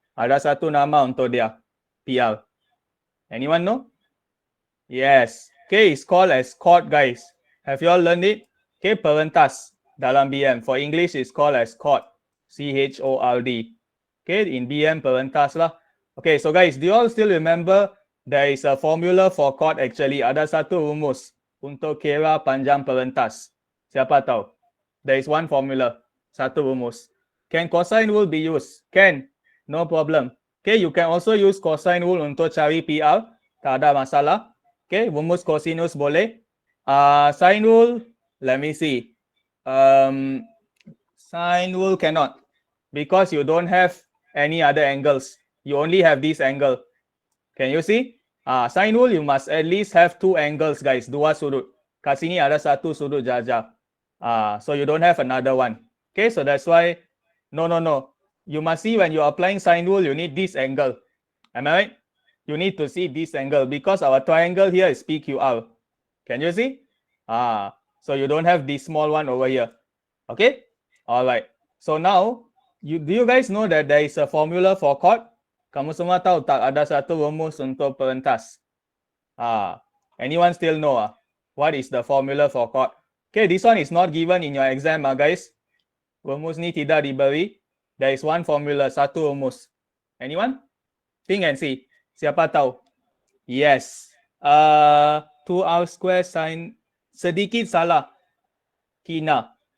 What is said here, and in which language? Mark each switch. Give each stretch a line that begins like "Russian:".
Malay: Ada satu nama untuk dia. PR.
English: Anyone know? Yes. Okay, it's called as chord, guys. Have you all learned it? Okay,
Malay: perentas dalam BM.
English: For English, it's called as chord. C-H-O-R-D. Okay, in BM,
Malay: perentas lah.
English: Okay, so guys, do you all still remember there is a formula for chord actually?
Malay: Ada satu rumus untuk kira panjang perentas. Siapa tahu?
English: There is one formula.
Malay: Satu rumus.
English: Can cosine rule be used? Can. No problem. Okay, you can also use cosine rule
Malay: untuk cari PR. Tak ada masalah.
English: Okay,
Malay: rumus cosinus boleh.
English: Sine rule, let me see. Sine rule cannot. Because you don't have any other angles. You only have this angle. Can you see? Sine rule, you must at least have two angles, guys.
Malay: Dua sudut. Kat sini ada satu sudut jajah.
English: So you don't have another one. Okay, so that's why, no. You must see when you're applying sine rule, you need this angle. Am I right? You need to see this angle because our triangle here is PQR. Can you see? So you don't have this small one over here. Okay? All right. So now, do you guys know that there is a formula for chord?
Malay: Kamu semua tahu tak ada satu rumus untuk perentas?
English: Anyone still know what is the formula for chord? Okay, this one is not given in your exam, guys.
Malay: Rumus ni tidak diberi.
English: There is one formula,
Malay: satu rumus.
English: Anyone? Think and see.
Malay: Siapa tahu?
English: Yes. 2r square sin,
Malay: sedikit salah.
English: Kina.